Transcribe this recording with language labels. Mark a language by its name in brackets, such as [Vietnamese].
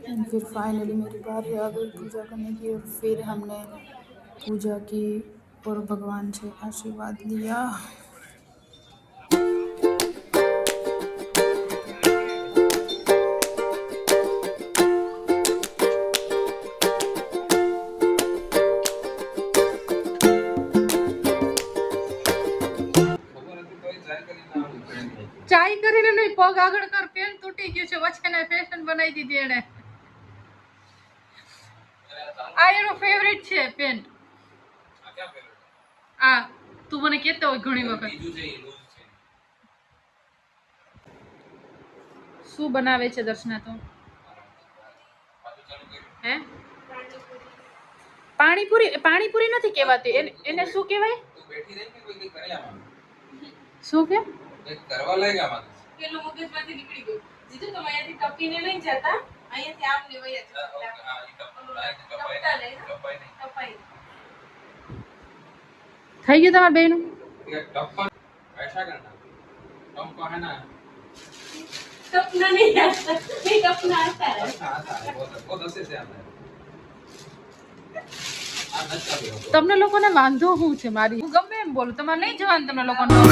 [Hindi] फिर फाइनली मेरी बारी आ गई पूजा करने की, और फिर हमने पूजा की और भगवान से आशीर्वाद लिया। [Gujarati] ચાય કરીને નહીં, પગ આગળ કર, પેન તૂટી ગયું છે, વચ્ચેના ફેશન બનાવી દીધી એણે। આ એનો ફેવરિટ છે પેન્ટ। આ તું મને કહેતો હોય ઘણી વખત। શું બનાવે છે દર્શના તો હે। પાણીપુરી, પાણીપુરી નથી કહેવાતી એને શું કહેવાય। શું કે કરવા લાગ્યા માં પેલો મગજમાંથી નીકળી ગયો જીજુ, તમે અહીંયાથી ટપીને નહીં જતા, અહીંયાથી આમ લેવાય જતા। થઈ ગયું તમારા બેનું ટપ્પા [Hindi] ऐसा करना टप्पा है ना, टपना नहीं आता, नहीं टपना आता है, आता है बहुत अच्छे से आता है। [Gujarati] તમને લોકોને વાંધો શું છે મારી, હું ગમે એમ બોલું, તમારે નહીં જવાનું તમને લોકોને।